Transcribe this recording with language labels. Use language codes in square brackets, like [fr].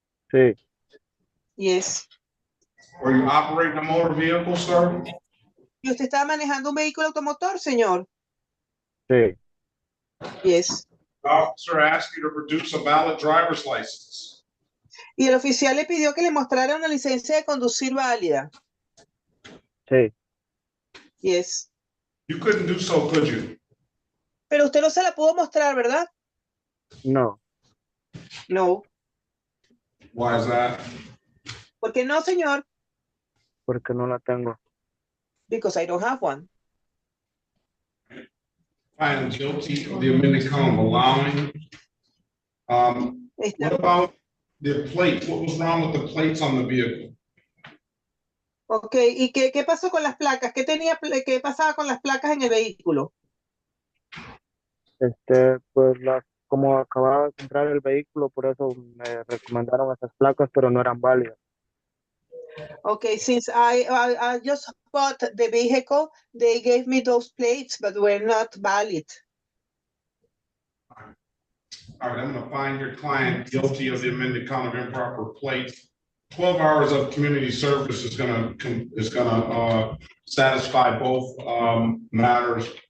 [es] Sí. [en] Yes. Were you operating a motor vehicle, sir? [es] ¿Y usted estaba manejando un vehículo automotor, señor? Sí. [en] Yes. The officer asked you to produce a valid driver's license. [es] Y el oficial le pidió que le mostrara una licencia de conducir válida. Sí. [en] Yes. You couldn't do so, could you? [es] Pero usted no se la pudo mostrar, ¿verdad? No. [en] No. Why is that? [es] ¿Por qué no, señor? Porque no la tengo. [en] Because I don't have one. I am guilty of the amended count of allowing. What about the plate? What was wrong with the plates on the vehicle? [es] Ok, ¿y qué pasó con las placas? ¿Qué pasaba con las placas en el vehículo? Pues como acababa de comprar el vehículo, por eso me recomendaron esas placas, pero no eran válidas. [en] Okay, since I just bought the vehicle, they gave me those plates, but were not valid. All right, I'm going to find your client guilty of the amended count of improper plates. 12 hours of community service is going to satisfy both matters.